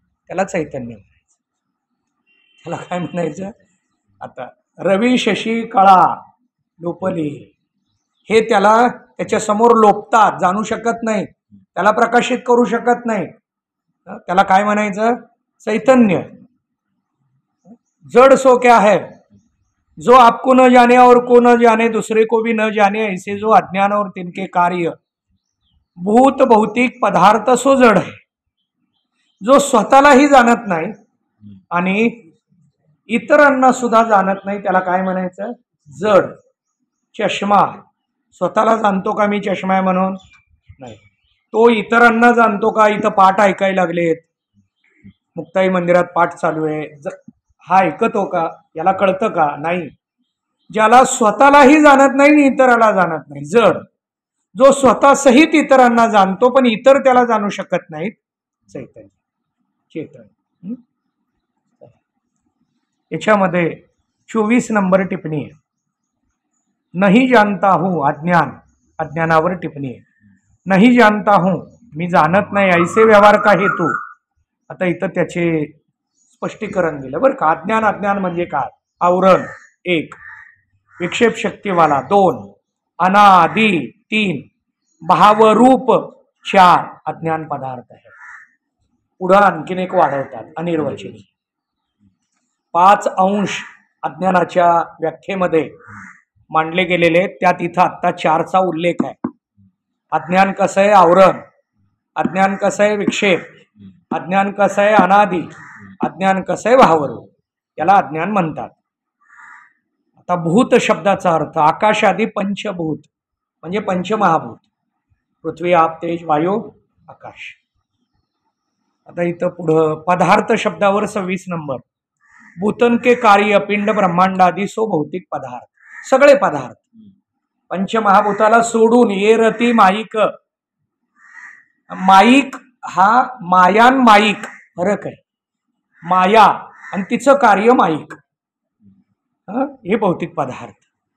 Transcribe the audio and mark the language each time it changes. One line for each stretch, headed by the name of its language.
Marathi: त्याला चैतन्य म्हणायचं. त्याला काय म्हणायचं? आता रवी शशी कळा लोपली, हे त्याला त्याच्या समोर लोपतात, जाणू शकत नाही, त्याला प्रकाशित करू शकत नाही. त्याला काय म्हणायचं? चैतन्य.
Hindi: जड़ सो क्या है, जो आपको न जाने और को न जाने, दूसरे को भी न जाने, ऐसे जो अज्ञान और तिनके कार्य भूत भौतिक पदार्थ सो जड है.
Marathi: जो स्वतःलाही जाणत नाही आणि इतरांना सुद्धा जाणत नाही, त्याला काय म्हणायचं? जड. चष्मा स्वतःला जाणतो का मी चष्मा आहे म्हणून? नाही. तो इतरांना जाणतो का? इथं पाठ ऐकायला लागलेत, मुक्ताई मंदिरात पाठ चालू आहे, हा ऐकतो का? याला कळतं का? नाही. ज्याला स्वतःलाही जाणत नाही आणि इतराला जाणत नाही, जड. जो स्वतः सहित इतरांना जाणतो पण इतर त्याला जाणू शकत नाहीत, चैतन्य, चेतन. याच्यामध्ये 24 नंबर टिप्पणी आहे.
Hindi: नहीं जानता हूं,
Marathi: अज्ञान, अज्ञानावर टिप्पणी आहे.
Hindi: नहीं जानता हूं,
Marathi: मी जाणत नाही,
Hindi: ऐसे व्यवहार का हेतू.
Marathi: आता इथं त्याचे स्पष्टीकरण दिलं बरं का. अज्ञान, अज्ञान म्हणजे काय? आवरण 1, विक्षेप शक्तीवाला 2, अनादि 3, भावरूप 4 अज्ञान पदार्थ आहे. पुढं आणखीन एक वाढवतात, अनिर्वचनीय. 5 अंश अज्ञानाच्या व्याख्येमध्ये मांडले गेलेले, त्यात इथं आत्ता 4चा उल्लेख आहे. अज्ञान कसं आहे? आवरण. अज्ञान कसं आहे विक्षेप, अज्ञान कसं आहे अनादि, अज्ञान कसं आहे भावरूप, याला अज्ञान म्हणतात. आता भूत शब्दाचा अर्थ आकाश आदी पंचभूत म्हणजे पंचमहाभूत, पृथ्वी आप तेज वायू आकाश. आता इथं पुढं पदार्थ शब्दावर 26 नंबर.
Hindi: भूतन के कार्य पिंड ब्रह्मांडादी सो भौतिक पदार्थ.
Marathi: सगळे पदार्थ पंचमहाभूताला सोडून ये रती माईक. माईक हा मायान माईक फरक आहे. माया आणि तिचं कार्य माईक, हे भौतिक पदार्थ.